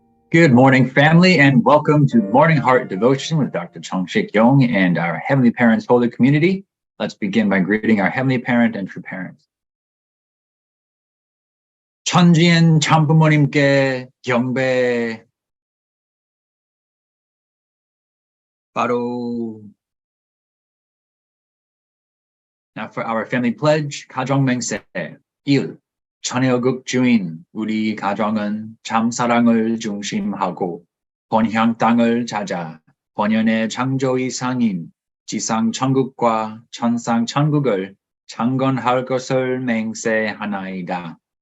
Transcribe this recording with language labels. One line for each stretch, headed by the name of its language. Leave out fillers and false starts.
English: Good morning, family, and welcome to Morning Heart Devotion with Dr. Yong and our Heavenly Parents Holy Community. Let's begin by greeting our Heavenly Parent and true parents.
Korean: 천지엔 참부모님께 경배. 바로.
English: Now for our family pledge, 가정맹세 1.
Korean: 천여국 주인 우리 가정은 참사랑을 중심하고 본향 땅을 찾아 본연의 창조 이상인 지상 천국과 천상 천국을 창건할 것을 맹세하나이다.